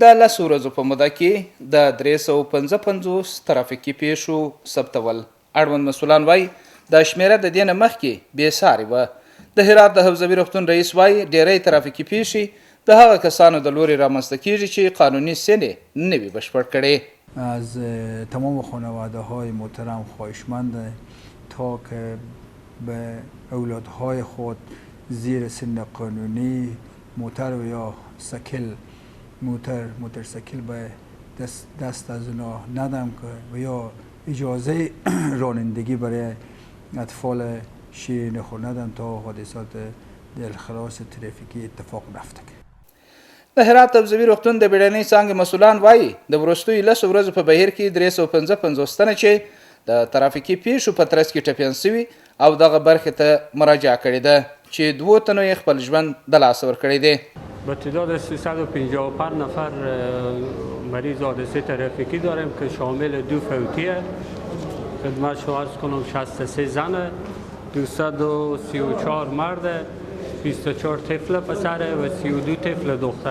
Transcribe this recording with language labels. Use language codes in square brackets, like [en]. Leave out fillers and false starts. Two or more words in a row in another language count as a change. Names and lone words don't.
[ps] د 10 ورځو په موده کې د 355 ترافیکي پیښو ثبتول. اړوند مسؤلان وایي دا شمیره د دې نه مخکې بېسارې وه. د هرات د حفظوي روغتون رئیس وایي ډیری ترافیکي پیښې د هغه کسانو د لوري رامنځته کیږي چې قانوني سن نه وي بشپړ کړی. [fa] از تمام خانواده های محترم خواهشمند تا که به اولادهای خود زیر سن قانونی موتر و یا سکل موترسیکل به دست از اونا ندم که و یا اجازه رانندگی برای اطفال شیرین خود ندن تا حادثات دلخراش ترافیکی اتفاق نفته. [ps] د هرات حفظوي روغتون د بیړنۍ څانګې مسؤلان وایي د وروستیو 10 ورځو په بهیر کې 355 تنه چې د ترافیکي پیښو په ترڅ کې ټپیان شوي او دغه برخې ته مراجعه کړې ده چې 2 تنو یې خپل ژوند د لاسه ورکړی دی. [fa] به تعداد 355 نفر مریض حادثه ترافیکی داریم که شامل 2 فوتیه. خدمت شما عرض کنم 63 زن، 234 مرد، 24 طفل پسر و 32 طفل دختر.